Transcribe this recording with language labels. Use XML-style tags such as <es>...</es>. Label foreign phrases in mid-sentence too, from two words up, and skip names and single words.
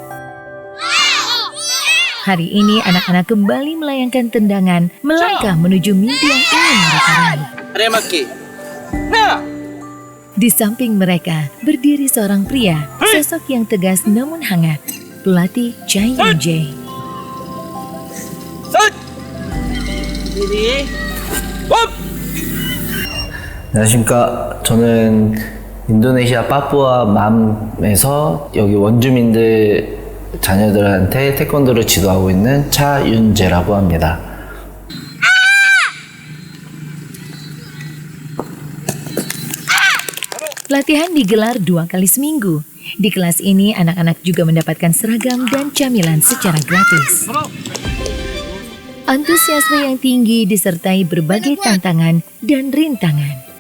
<id>Hari ini anak-anak kembali melayangkan tendangan melangkah menuju mimpi yang ingin mereka raih. Di samping mereka berdiri seorang pria, sosok yang tegas namun hangat, pelatih Cha Yun-jae.</id> <ko>안녕하십니까. 저는 인도네시아 파푸아맘에서 여기 원주민들 자녀들한테 태권도를 지도하고 있는 차윤재라고 합니다.</ko> <id>Latihan digelar 2 kali seminggu. Di kelas ini, anak-anak juga mendapatkan seragam dan camilan secara gratis. Antusiasme yang tinggi disertai berbagai tantangan dan rintangan.</id>